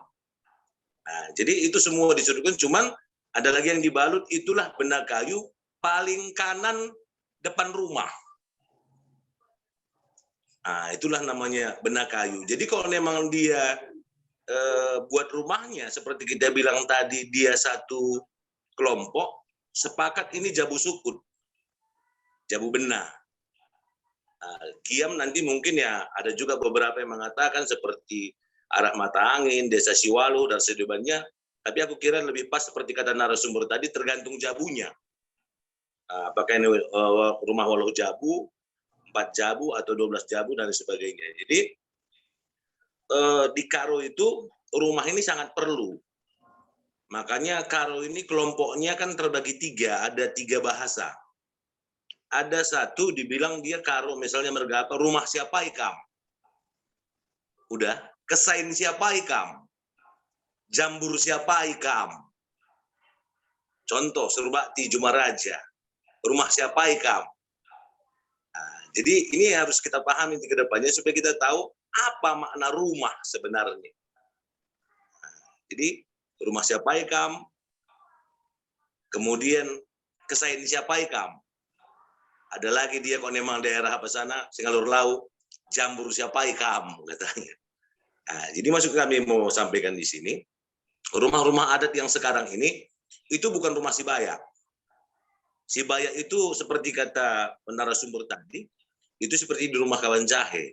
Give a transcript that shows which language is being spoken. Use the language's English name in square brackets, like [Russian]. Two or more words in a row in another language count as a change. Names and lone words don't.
[Indonesian] Nah, jadi itu semua disuruhkan, cuman ada lagi yang dibalut, itulah benak kayu paling kanan depan rumah. Nah, itulah namanya benak kayu. Jadi kalau memang dia buat rumahnya seperti kita bilang tadi, dia satu kelompok sepakat ini [Batak Karo] jabu sukut, jabu benah. [Indonesian] Kiam nanti mungkin ya ada juga beberapa yang mengatakan seperti arah mata angin, desa Siwalu dan sedebannya. Tapi aku kira lebih pas seperti kata narasumber tadi, tergantung jabunya. Apakah ini rumah walau jabu, 4 jabu atau 12 jabu dan sebagainya. Jadi di Karo itu rumah ini sangat perlu. Makanya Karo ini kelompoknya kan terbagi 3, ada 3 bahasa. Ada satu dibilang dia Karo, misalnya mergapa, rumah siapa ikam? Udah, kesain siapa ikam? Jambur siapa ikam? Contoh, Surbakti, Jumaraja. Rumah siapa ikam? Jadi ini harus kita pahami ke depannya supaya kita tahu apa makna rumah sebenarnya. Jadi rumah siapa ikam, kemudian kesain siapa ikam. Ada lagi dia kalau memang daerah apa sana, Singalur Lau, jambur siapa ikam katanya. Nah, jadi maksud kami mau sampaikan di sini, rumah-rumah adat yang sekarang ini itu bukan rumah Sibayak. Sibayak itu seperti kata narasumber tadi, itu seperti di rumah kawan jahe.